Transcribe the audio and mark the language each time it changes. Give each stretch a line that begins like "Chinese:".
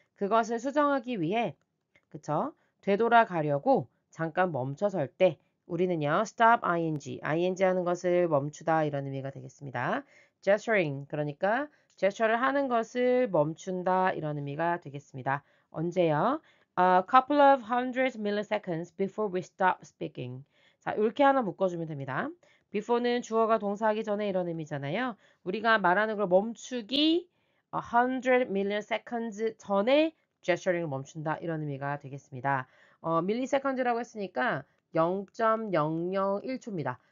Korean: 그것을 수정하기 위해, 그쵸? 되돌아가려고 잠깐 멈춰설 때 우리는요, stop ing 하는 것을 멈추다 이런 의미가 되겠습니다. gesturing, 그러니까 제스처를 하는 것을 멈춘다 이런 의미가 되겠습니다. 언제요?
English: A couple of hundred milliseconds before we stop speaking.
Korean: 자, 이렇게 하나 묶어주면 됩니다. before는 주어가 동사하기 전에 이런 의미잖아요. 우리가 말하는 걸 멈추기 100 milliseconds 전에 gesturing을 멈춘다 이런 의미가 되겠습니다. 밀리세컨드라고 했으니까 0.001초입니다.